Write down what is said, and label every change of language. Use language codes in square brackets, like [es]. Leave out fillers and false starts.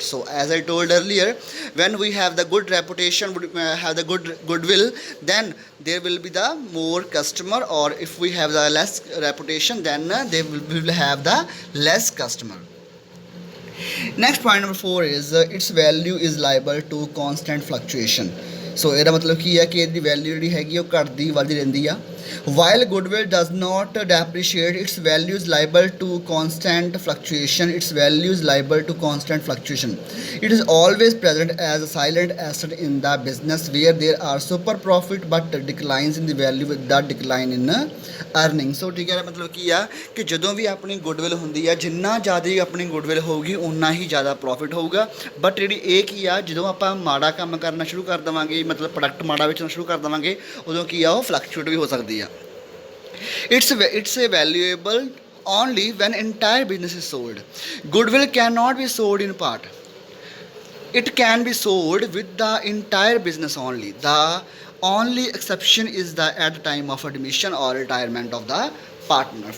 [en] So as I told earlier, when we have the good reputation, have the good goodwill, then there will be the more customer, or if we have the less reputation, then they will have the less customer. Next point number 4 is its value is liable to constant fluctuation. [pa] So ਇਹਦਾ ਮਤਲਬ ਕੀ ਹੈ ਕਿ ਇਹਦੀ value ਜਿਹੜੀ ਹੈਗੀ ਉਹ ਘਟਦੀ ਵੱਧਦੀ ਰਹਿੰਦੀ ਆ. [en] While goodwill does not depreciate, its value is liable to constant fluctuation. Its value is liable to constant fluctuation. It is always present as a silent asset in the business where there are super profit but declines in the value with the decline in earning. [pa] So ਠੀਕ ਹੈ ਮਤਲਬ ਕੀ ਆ ਕਿ ਜਦੋਂ ਵੀ ਆਪਣੀ goodwill ਹੁੰਦੀ ਆ ਜਿੰਨਾ ਜ਼ਿਆਦਾ ਆਪਣੀ ਗੁੱਡਵਿਲ ਹੋਊਗੀ ਉਨਾ ਹੀ ਜ਼ਿਆਦਾ ਪ੍ਰੋਫਿਟ ਹੋਊਗਾ. ਬਟ ਜਿਹੜੀ ਇਹ ਕੀ ਆ ਜਦੋਂ ਆਪਾਂ ਮਾੜਾ ਕੰਮ ਕਰਨਾ ਸ਼ੁਰੂ ਕਰ ਦੇਵਾਂਗੇ ਮਤਲਬ ਪ੍ਰੋਡਕਟ ਮਾੜਾ ਵੇਚਣਾ ਸ਼ੁਰੂ ਕਰ ਦੇਵਾਂਗੇ ਉਦੋਂ ਕੀ ਆ ਉਹ ਫਲਕਚੁਏਟ ਵੀ ਹੋ ਸਕਦੀ ਆ. [en] It's a valuable only when entire business is sold. Goodwill cannot be sold in part. It can be sold with the entire business only. The only exception is at the time of admission or retirement of the partner.